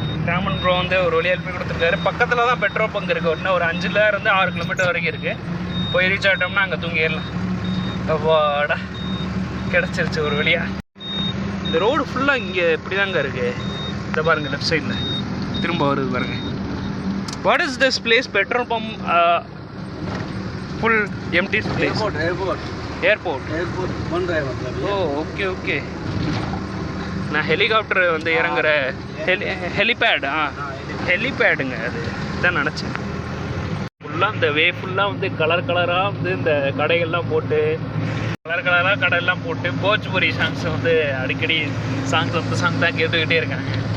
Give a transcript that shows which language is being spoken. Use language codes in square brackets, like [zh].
[ta] Raman bro வந்து ஒரு வழியாக ஹெல்ப் கொடுத்துருக்காரு. பக்கத்தில் தான் பெட்ரோல் பங்க் இருக்குது. ஒன்று ஒரு 5 இருந்து 6 கிலோமீட்டர் வரைக்கும் இருக்குது. போய் ரீச் ஆகிட்டோம்னா அங்கே தூங்கிடலாம். அவ்வாடா கிடச்சிருச்சு ஒரு வழியாக. இந்த ரோடு ஃபுல்லாக இங்கே இப்படி தாங்க இருக்குது. இதை பாருங்கள் லெஃப்ட் சைடில் திரும்ப வருது பாருங்கள். [en] What is this place? Petrol pump full empty place. [hi] Airport बन रहा है मतलब। ओ ओके ओके। [ta] நான் ஹெலிகாப்டர் வந்து இறங்குற ஹெலிபேட். ஹெலிபேடுங்க அது தான் நினச்சேன். ஃபுல்லாக இந்த வே ஃபுல்லாக வந்து கலராக வந்து இந்த கடைகள்லாம் போட்டு கலராக கடையெல்லாம் போட்டு போஜ்புரி சாங்ஸ் வந்து அடிக்கடி சாங் தான் கேட்டுக்கிட்டே இருக்காங்க.